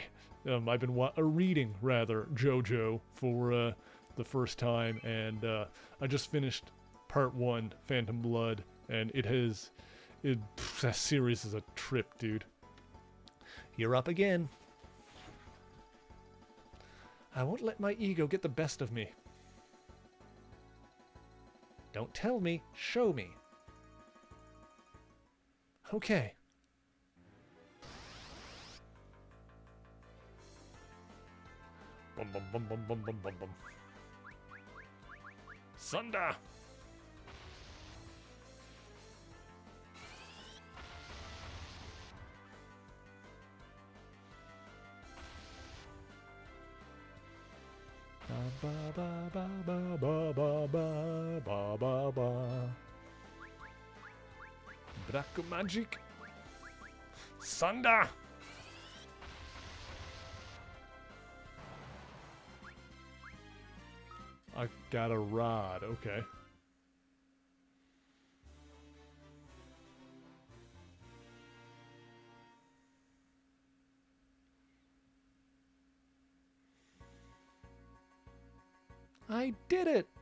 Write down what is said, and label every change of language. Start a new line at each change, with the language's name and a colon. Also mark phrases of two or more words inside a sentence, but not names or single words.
English: I've been reading, rather, JoJo for the first time, and I just finished Part 1, Phantom Blood, and that series is a trip, dude. You're up again. I won't let my ego get the best of me. Don't tell me, show me. Okay. Bum bum bum bum bum bum bum bum. Sunda! Ba ba ba ba ba ba ba ba ba ba. Black magic. Sunda. I got a rod. Okay. I did it!